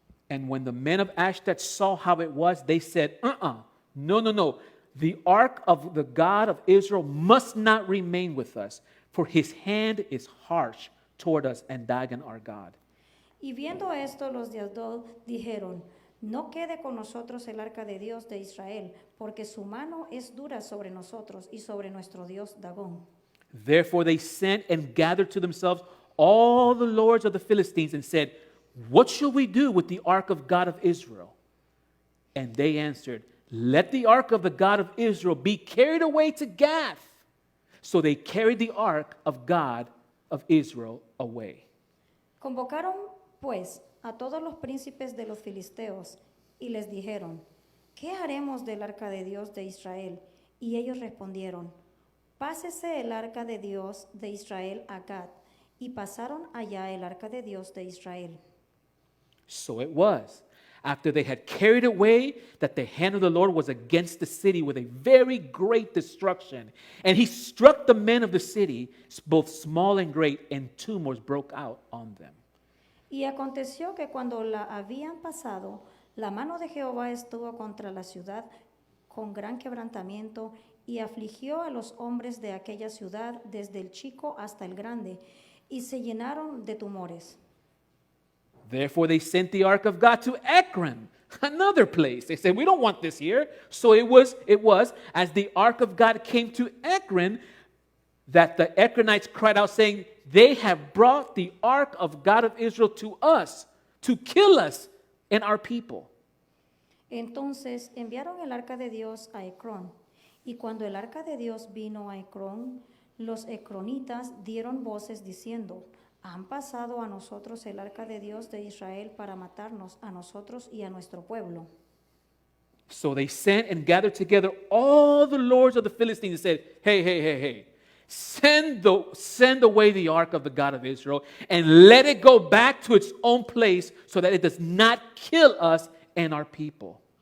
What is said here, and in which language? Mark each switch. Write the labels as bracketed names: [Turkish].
[English] And when the men of Ashdod saw how it was, they said, no. The ark of the God of Israel must not remain with us, for his hand is harsh toward us and Dagon our God. [Spanish] Y viendo esto, los de Asdod dijeron, no quede con nosotros el arca de Dios de Israel, porque su mano es dura sobre nosotros y sobre nuestro Dios Dagón. [English] Therefore they sent and gathered to themselves all the lords of the Philistines and said, what shall we do with the ark of God of Israel? And they answered, let the ark of the God of Israel be carried away to Gath. So they carried the ark of God of Israel away. [Spanish] Convocaron, pues, a todos los príncipes de los filisteos y les dijeron, ¿qué haremos del arca de Dios de Israel? Y ellos respondieron, pásese el arca de Dios de Israel a Gad. Y pasaron allá el arca de Dios de Israel. [English] So it was, after they had carried away, that the hand of the Lord was against the city with a very great destruction. And he struck the men of the city, both small and great, and tumors broke out on them. [Spanish] Y aconteció que cuando la habían pasado, la mano de Jehová estuvo contra la ciudad con gran quebrantamiento y afligió a los hombres de aquella ciudad desde el chico hasta el grande, y se llenaron de tumores. [English] Therefore they sent the ark of God to Ekron, another place. They said, we don't want this here. So it was as the ark of God came to Ekron that the Ekronites cried out saying, they have brought the ark of God of Israel to us to kill us and our people. [Spanish] Entonces enviaron el arca de Dios a Ecrón, y cuando el arca de Dios vino a Ecrón, los ecronitas dieron voces diciendo, han pasado a nosotros el arca de Dios de Israel para matarnos a nosotros y a nuestro pueblo. [English] So they sent and gathered together all the lords of the Philistines and said, hey, send away the ark of the God of Israel and let it go back to its own place so that it does not kill us and our people.